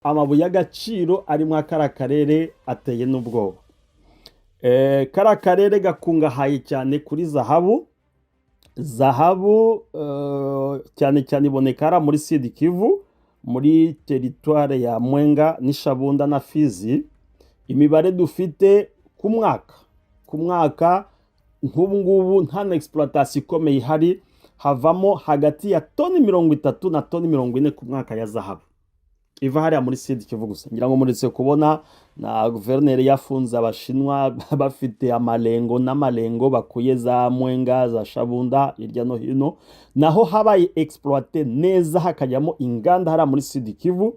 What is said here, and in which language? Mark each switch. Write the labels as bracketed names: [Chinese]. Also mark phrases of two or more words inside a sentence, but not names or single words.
[Kinyarwanda] amabuye y'agaciro ari muri kara karere ateye n'ubwoba. Kara karere gakungahaye cyane kuri zahabu. Zahabu cyane cyane iboneka hariya muri Sud Kivu, muri teritware ya Mwenga n'Ishabunda na Fizi. Imibare dufite ku mwaka nk'ubu ngubu nta na exploitation ikomeye ihari, havamo hagati ya toni 30 na toni 40 ku mwaka ya zahabu iva hariya muri Sud Kivu gusa. Ngira ngo muretse kubona na guverineri yafunze abashinwa bafite amalengo n'amalengo bakuye za Mwenga za Shabunda hirya no hino, naho habaye exploite neza hakajyamo inganda hariya muri Sud Kivu.